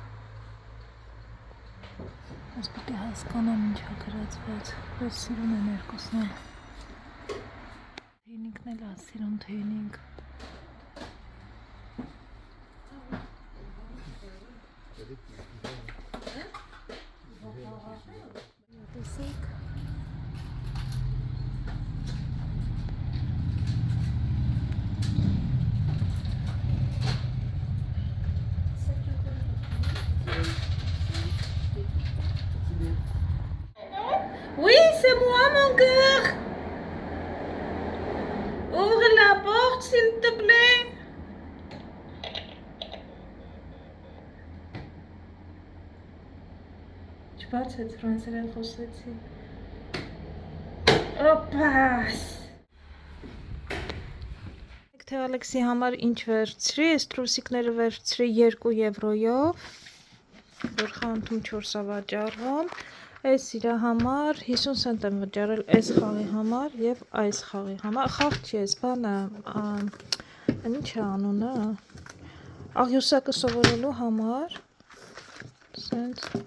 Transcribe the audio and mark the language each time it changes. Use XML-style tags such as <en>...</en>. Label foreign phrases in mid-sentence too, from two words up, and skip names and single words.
<hy>Այս պիտի հասկանամ ինչա գրածված, ես սիրուն են երկուսն էլ։ Թեյնիկն էլ սիրուն թեյնիկ։ Տեսեք։</hy> <fr>Oui, c'est moi, mon cœur. Ouvre la porte, s'il te plaît.</fr> <hy>Չբացեց ֆրանսերեն խոսեցի։ Օպաս։ Թե Ալեքսի համար ինչ վերցրի, այս տրուսիկները վերցրի 2 եվրոյով, որ խանութում 4-ա վաճառվում, այս իրա համար 50 սենտ եմ վճարել այս խաղի համար և այս խաղի համար, խաղ չի այս բանը, ինչ է անունը, աղյուսակը սովորելու համար, սենց,</hy>